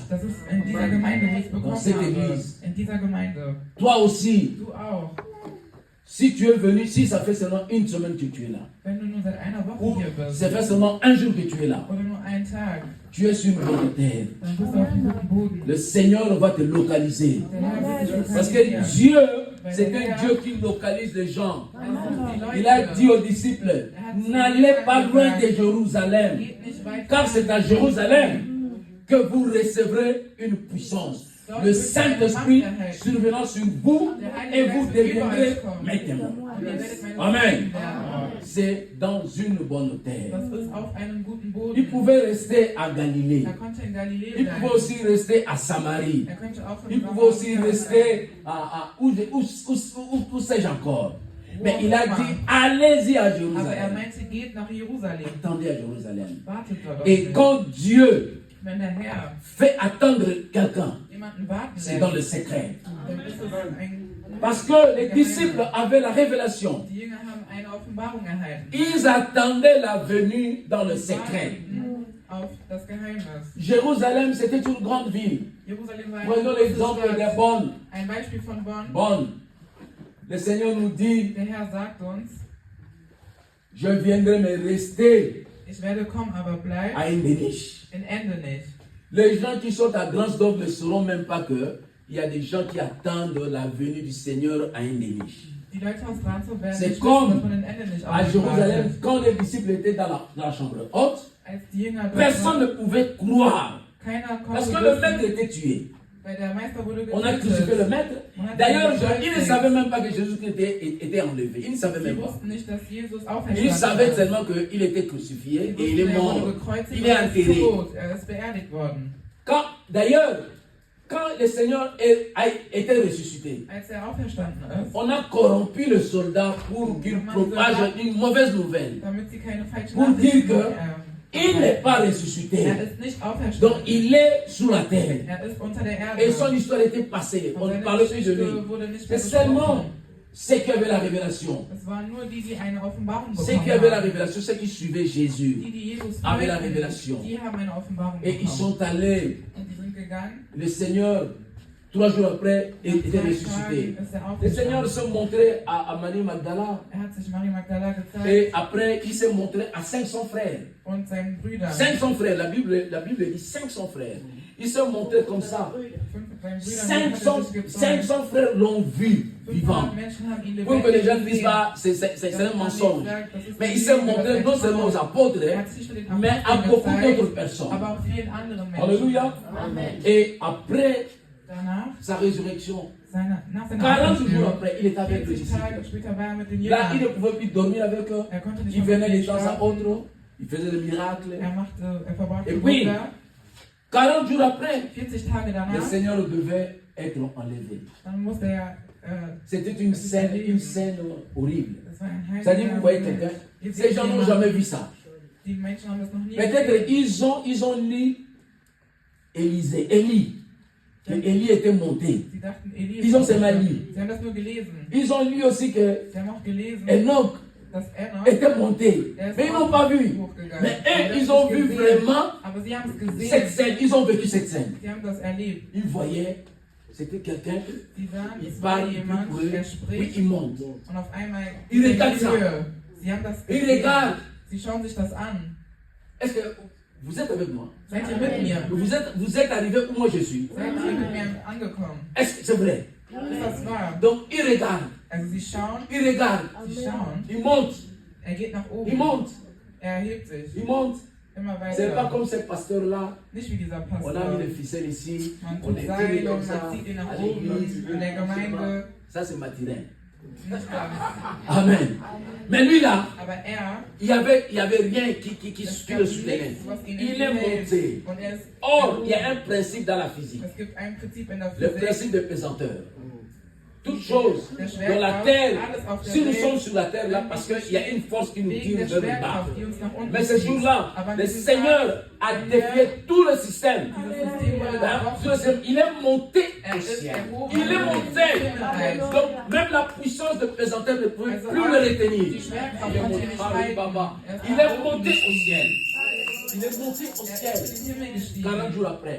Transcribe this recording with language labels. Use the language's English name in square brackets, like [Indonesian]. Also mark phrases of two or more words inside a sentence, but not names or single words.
[German] das ist in dieser Gemeinde, wo ich es bekommen [French] cette [German] habe. [French] église. [German] In dieser Gemeinde. [French] Toi aussi, [German] Du auch. [French] si tu es venu, si ça fait seulement une semaine que tu es là, [German] Wenn du nur seit einer Woche [French] ou [German] hier bist, [French] ça fait seulement un jour que tu es là, [German] oder nur einen Tag, [French] tu es sur une bonne terre. [German] dann bist du auf einem guten Boden. [French] Le Seigneur va te localiser. [German] Der Herr wird dich [French] Parce que [German] lokalisieren. [French] Dieu, c'est un Dieu qui localise les gens. [German] Die [French] Il a [German] Leute, [French] dit aux disciples, n'allez pas loin de Jérusalem, [German] geht nicht weit [French] car c'est à Jérusalem que vous recevrez une puissance. Le Saint-Esprit survenant sur vous et vous deviendrez mes témoins. [German] Ihr werdet meine Amen. Zeugen werden. [French] C'est dans une bonne terre. [German] Das ist auf einem guten Boden. [French] Il pouvait rester à Galilée. [German] Er konnte in Galiläa [French] Il [German] bleiben. [French] pouvait aussi rester à Samarie. [German] Er könnte auch in [French] Il pouvait aussi rester où sais-je encore. Mais il a dit, allez-y à [German] Aber er [French] Jérusalem. [German] meinte, geht nach Jerusalem. [French] Attendez à Jérusalem. [German] Wartet dort. auf [French] Et [German] mich. [French] quand Dieu [German] Wenn der Herr [French] fait attendre quelqu'un, [German] jemanden warten [French] c'est dans le [German] lässt, [French] secret. [German] dann ist es ein... [French] Parce que les disciples avaient la révélation. [German] Die Jünger haben eine Offenbarung erhalten. [French] Ils attendaient la venue dans le secret. [German] Warteten auf das Geheimnis. [French] Jérusalem, c'était une grande ville. [German] Jerusalem war eine [French] Prenons [German] große [French] l'exemple de [German] Stadt. [French] Bonn. [German] Ein Beispiel von Bonn. Bonn. [French] Le Seigneur nous dit, [German] Der Herr sagt uns, [French] je viendrai me rester [German] ich werde kommen, aber bleib [French] à Endenich. [German] in Endenich. [French] Les gens qui sont à Gransdorf ne sauront même pas que il y a des gens qui attendent la venue du Seigneur à Endenich. [German] Die Leute aus Ransdorf werden [French] C'est [German] nicht [French] comme [German] wissen, dass man in Endenich [French] À Jérusalem, quand les disciples étaient dans la chambre haute, [German] Als die Jünger dort [French] personne ne [German] waren, [French] pouvait croire. [German] keiner [French] Parce [German] konnte [French] que le maître [German] wissen, [French] était tué. [German] weil der Meister wurde [French] On a crucifié le [German] getötet. [French] maître. D'ailleurs, ils ne savaient même pas que Jésus était enlevé. Ils ne savaient [German] Sie [French] même pas. [German] wussten nicht, dass Jesus [French] Ils [German] auferstanden [French] savaient [German] ist. [French] seulement qu'il était crucifié [German] Sie [French] et il est [German] wussten, er [French] mort. [German] wurde gekreuzigt [French] Il [German] und [French] est [German] er ist [French] enterré. [German] tot. Er ist beerdigt worden. [French] D'ailleurs, quand le Seigneur était ressuscité, [German] Als er auferstanden ist, [French] on a corrompu le soldat pour qu'il propage une mauvaise nouvelle. [German] damit sie keine falschen [French] Pour dire [German] Nachrichten [French] que il n'est pas ressuscité. [German] Er ist nicht [French] Donc [German] auferstanden. [French] il est sous la terre. [German] Er ist unter der Erde. [French] Et son histoire était passée. On [German] Und [French] ne [German] seine [French] parlait plus de lui. [German] Geschichte wurde nicht [French] C'est [German] mehr [French] seulement [German] besprochen. [French] ceux qui avaient la révélation. [German] Es waren nur die, die eine Offenbarung [French] Ceux [German] bekommen [French] qui avaient la [German] haben. [French] révélation, ceux qui suivaient Jésus. [German] Die, die Jesus [French] avaient la [German] folgten, [French] révélation. [German] die haben eine Offenbarung [French] Et ils [German] bekommen. [French] sont allés. [German] Und die sind gegangen. [French] Le Seigneur, 3 jours après, était [German] Nach 3 [French] ressuscité. [German] Tagen ist er [French] Le Seigneur [German] auferstanden. [French] se montrait à Marie Magdala. [German] Er hat sich Marie Magdala gezeigt [French] Et après, il s'est montré à 500 frères. und seinen Brüdern. 500 frères, la Bible dit 500 frères. Il s'est montré comme ça. [German] Seinen Brüdern hat er [French] 500, [German] sich gezeigt. [French] 500 frères l'ont vu vivant. [German] 500 Menschen haben ihn [French] Pour que les gens ne [German] lebendig [French] disent [German] gesehen. [French] pas, c'est un mensonge. Mais il il s'est montré non seulement aux apôtres, mais à beaucoup d'autres personnes. [German] aber auch vielen anderen Menschen. [French] Alléluia. Et après [German] Danach, [French] sa résurrection, [German] nach seiner [French] 40 jours [German] Auferstehung, [French] après, il était avec les [German] 40 Tage [French] disciples. [German] später war er mit den [French] Là, il ne [German] Jüngern. [French] pouvait plus dormir avec eux. [German] Er konnte nicht [French] Il [German] mehr [French] venait [German] mit [French] de [German] ihnen [French] temps à [German] schlafen. [French] autre. Il faisait des miracles. [German] Er verbrachte [French] Et puis, [German] Wunder. [French] 40 jours après, [German] 40 Tage [French] le [German] danach, [French] Seigneur devait être enlevé. [German] dann musste er, [French] C'était une scène horrible. [German] das war ein [French] C'est-à-dire, vous voyez [German] heiliger [French] quelqu'un, [German] Ihr [French] ces [German] seht [French] gens n'ont [German] jemanden, [French] jamais vu ça. [German] Die Menschen haben das noch nie [French] Peut-être [German] gesehen. [French] ils ont lu Élie. Que Élie était monté. [German] Sie dachten, Elie [French] Ils ont [German] ist [French] seulement [German] aufgestanden. [French] lu. [German] Sie haben das nur gelesen. [French] Ils ont lu aussi que [German] Sie haben auch gelesen, [French] Enoch [German] dass Enoch, [French] était monté. [German] der ist [French] Mais ils n'ont pas vu. [German] hochgegangen. [French] Mais [German] Sie haben [French] eux, ils [German] das [French] ont [German] nicht [French] vu [German] gesehen, [French] vraiment [German] aber sie haben es [French] cette [German] gesehen. [French] scène. Ils ont vécu cette scène. [German] Sie haben das erlebt. [French] Ils voyaient, c'était quelqu'un, [German] Sie sahen, [French] il [German] es war [French] parle, [German] jemand, [French] il [German] der [French] brûle, puis [German] spricht [French] il monte. [German] und auf einmal [French] Il [German] geht [French] regarde [German] in die [French] ça. [German] Höhe. Sie haben das [French] Il [German] gesehen. [French] regarde. [German] Sie schauen sich das an. [French] Est-ce que vous êtes avec moi? [German] Seid ihr mit mir? [French] Vous êtes arrivé où moi je suis? [German] Seid ihr mit mir angekommen? [French] Est-ce que c'est vrai? [German] Ist das wahr? [French] Donc il regarde, [German] Also sie schauen, [French] il regarde, [German] sie schauen. [French] il monte, [German] Er geht nach [French] il [German] oben. [French] monte, [German] Er erhebt sich. [French] il monte. [German] Immer [French] C'est pas [German] weiter. [French] comme ce pasteur-là. [German] Nicht wie dieser [French] On a mis [German] Pastor. [French] les ficelles ici, [German] Man [French] on [German] tut [French] est [German] Seile [French] tiré comme [German] und [French] ça [German] man zieht ihn nach [French] à [German] oben [French] l'église. [German] in der Gemeinde. [French] Ça c'est Mathurin. [German] Nicht ganz. [French] Amen. Mais lui là, [German] Aber er, [French] il y avait rien qui [German] es [French] le [German] gab [French] soutenait. [German] nichts, was ihn [French] Il est [German] hält. [French] monté. [German] Und er ist [French] Or, il y a un principe dans la physique. [German] Es gibt ein Prinzip in der [French] Le [German] Physik. [French] principe de pesanteur. Toute chose dans la terre, si nous sommes sur la terre là, parce qu'il y a une force qui nous [German] Wegen [French] tire [German] der [French] vers le bas. [German] Schwerkraft, die uns nach unten [French] Mais ce [German] zieht. [French] jour-là, [German] Aber an [French] le [German] diesem [French] Seigneur a défié tout le système. [German] Dieses System wurde [French] Hein? [German] gebrochen. [French] Il est monté [German] Er [French] au [German] ist [French] ciel. [German] erhoben [French] Il est [German] in die [French] monté. [German] Himmelreich. [French] Donc, même la puissance de pesanteur ne pouvait [German] Also [French] plus [German] auch [French] le retenir. [German] die Schwerkraft [French] Il est [German] konnte [French] monté, [German] ihn nicht [French] Ah, oui, Baba. [German] halten. Er ist [French] Il [German] nach [French] est [German] oben [French] monté au [German] gestiegen. [French] ciel. Il est monté au [German] Er [French] ciel. [German] ist in den Himmel gestiegen. [French] 40 jours après,